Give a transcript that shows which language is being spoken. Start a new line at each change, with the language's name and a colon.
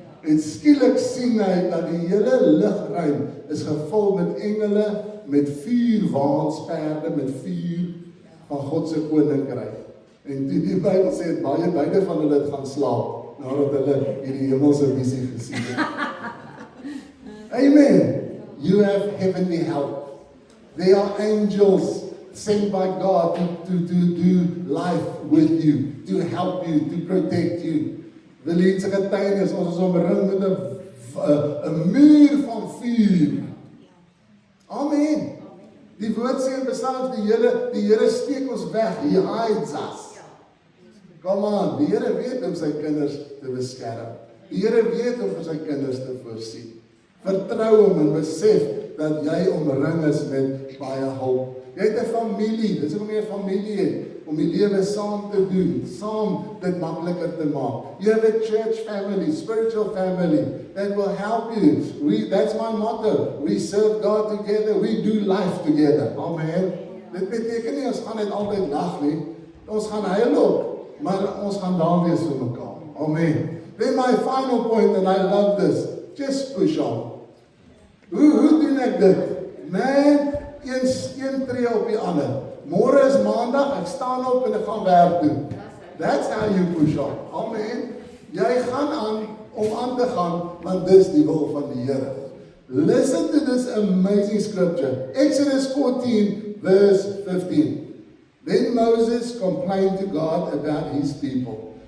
Afrikaans: En skielik sien hy dat die hele lugruim is gevul met engele, met vuurwaansperde, met vuur van God se koninkryk. En die Bybel sê beide van hulle het gaan slaap nadat hulle hierdie hemelse visie gesien het.
English: Amen. You have heavenly help. They are angels sent by God to do life with you, to help you, to protect you.
Afrikaans: Wil jy se getuienis, ons is omring met 'n muur van vuur. Amen. Die woord sê in Psalms die Here steek ons weg, He hides us. Come on, die Here weet om sy kinders te beskerm. Die Here weet om vir sy kinders te voorsien. Vertrou hom en besef dat jy omring is met baie hulp. Jy het 'n familie, dis hoekom jy 'n familie het, om die lewe saam te doen, saam dit makliker te maak.
English: You have a church family, spiritual family, that will help you. That's my motto. We serve God together, we do life together. Amen.
Afrikaans: Dit beteken nie ons gaan net altyd lag nie, ons gaan huil ook, maar ons gaan daar wees vir mekaar. Amen.
English: Then my final point, and I love this, just push on.
Afrikaans: Hoe doen ek dit? Man, een tree op die ander. Môre is maandag, ek staan op en ek gaan werk doen.
English: That's how you push on. Amen.
Afrikaans: Jy gaan aan te gaan, want dis die wil van die Here.
English: Listen to this amazing scripture. Exodus 14 verse 15. Then Moses complained to God about his people.